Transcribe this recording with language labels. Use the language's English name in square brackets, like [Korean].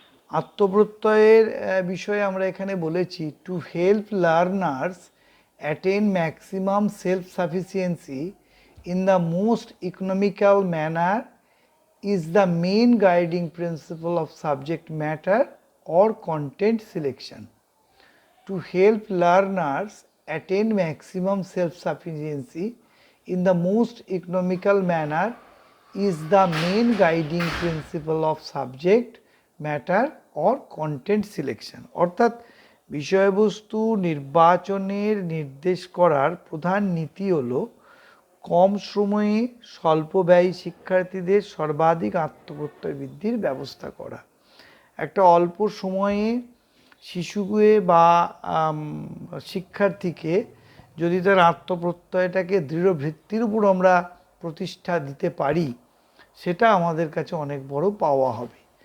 [Bangla] আত্মপ্রত্যয়ের বিষয়ে আমরা এখানে বলেছি, [English] To help learners attain maximum self sufficiency in the most economical manner is the main guiding principle of subject matter or content selection. To help learners attain maximum self-sufficiency in the most economical manner is the main guiding principle of subject matter or content selection. [Bangla] অর্থাৎ বিষয়বস্তু নির্বাচনের নির্দেশ করার প্রধান নীতি হলো কম সময়ে স্বল্প ব্যয়ী শিক্ষার্থীদের সর্বাধিক আত্মপ্রত্যয় বৃদ্ধির ব্যবস্থা করা। একটা অল্প সময়ে শিশুকে বা শিক্ষার্থীকে যদি তার আত্মপ্রত্যয়টাকে দৃঢ় ভিত্তির উপর আমরা প্রতিষ্ঠা দিতে পারি, সেটা আমাদের কাছে অনেক বড় পাওয়া হবে।